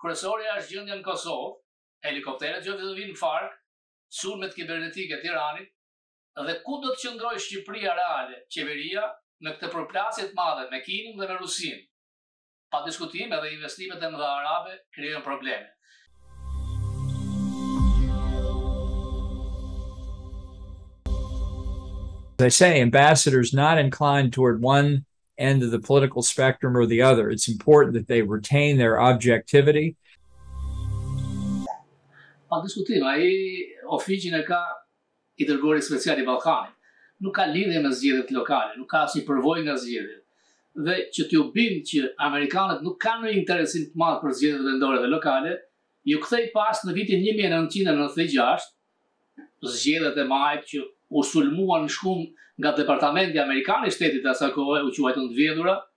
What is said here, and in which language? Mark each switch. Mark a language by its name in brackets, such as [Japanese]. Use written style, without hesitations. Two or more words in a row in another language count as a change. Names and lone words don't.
[Albanian] kryesorja është gjendja në Kosovë, helikopteret që do vinë fark, sulmet kibernetike të Iranit, dhe ku do të qëndrojë Shqipëria reale, qeveria, me këtë përplasje të madhe me Kinën dhe me Rusinë. Pa diskutim edhe investimet e mëdha arabe krijojnë probleme. [English] As I say, ambassadors not inclined toward one end of the political spectrum or the other. It's important that they retain their objectivity. [Albanian] Pa diskutim, ai ofiqin e ka i dërguari special i Ballkanit. Nuk ka lidhje me zgjedhjet lokale, nuk ka asnjë përvojë nga zgjedhjet. Dhe që t'ju bind që amerikanët nuk kanë një interesim të madh për zgjedhjet vendore dhe lokale, ju kthej pas në vitin 1996, zgjedhjet e majit që u sulmuan shkum nga departamenti amerikan i shtetit asaj kohe, u quajtën të vjedhura.